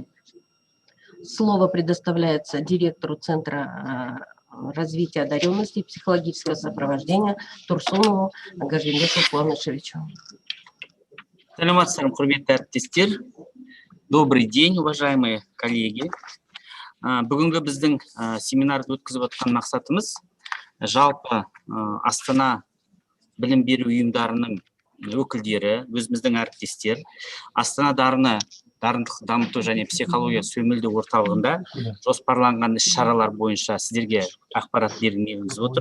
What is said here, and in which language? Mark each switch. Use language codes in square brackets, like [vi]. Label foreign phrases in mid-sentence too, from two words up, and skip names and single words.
[ru] Слово предоставляется директору Центра развития одаренности и психологического сопровождения Турсунову Гажимбеку Куанышевичу. [kk] Саламатсыздар, құрметті әріптестер. [ru] Добрый день, уважаемые коллеги. [kk] Бүгінгі біздің семинарды өткізіп отқан мақсатымыз жалпы Астана білім беру ұйымдарының өкілдері, өзіміздің әріптестер, Астана дарындық дамыту және психология сөмілді орталығында жоспарланған іс-шаралар бойынша сіздерге ақпарат бергіміз отыр.